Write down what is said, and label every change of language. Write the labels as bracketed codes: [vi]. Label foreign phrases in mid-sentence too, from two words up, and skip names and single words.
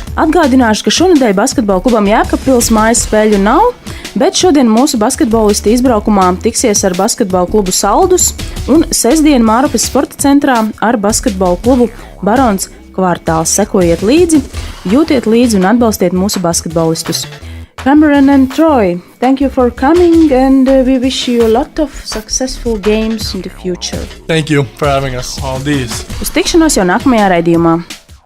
[lv] Atgādināšu, ka šonedēļ basketbola klubam Jēkabpils mājas spēļu nav, bet šodien mūsu basketbolisti izbraukumā tiksies ar basketbola klubu Saldus un sestdien Mārupes sporta centrā ar basketbola klubu Barons kvartāls. Sekojiet līdzi, jūtiet līdzi un atbalstiet mūsu basketbolistus. [en] Cameron and Troy, thank you for coming, and we wish you a lot of successful games in the future. Thank you for having us. [lv] Paldies! Uz tikšanos jau nākamajā raidījumā.